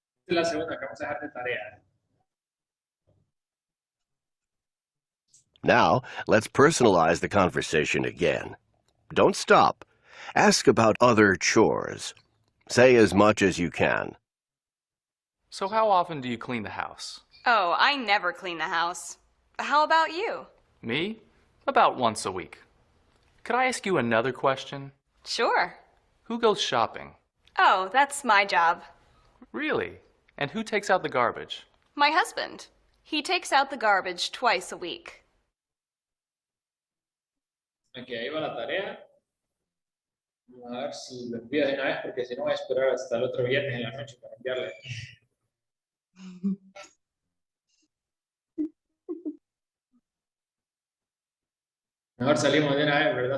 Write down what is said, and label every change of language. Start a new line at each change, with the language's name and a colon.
Spanish: Esta es la segunda que vamos a dejar de tarea.
English: Now, let's personalize the conversation again. Don't stop. Ask about other chores. Say as much as you can. So how often do you clean the house? Oh, I never clean the house. How about you? Me? About once a week. Could I ask you another question? Sure. Who goes shopping? Oh, that's my job. Really? And who takes out the garbage? My husband. He takes out the garbage twice a week.
Spanish: Ok, ahí va la tarea. Vamos a ver si lo envío de una vez, porque si no voy a esperar hasta el otro viernes en la noche para enviarle. Mejor salimos de una vez, ¿verdad?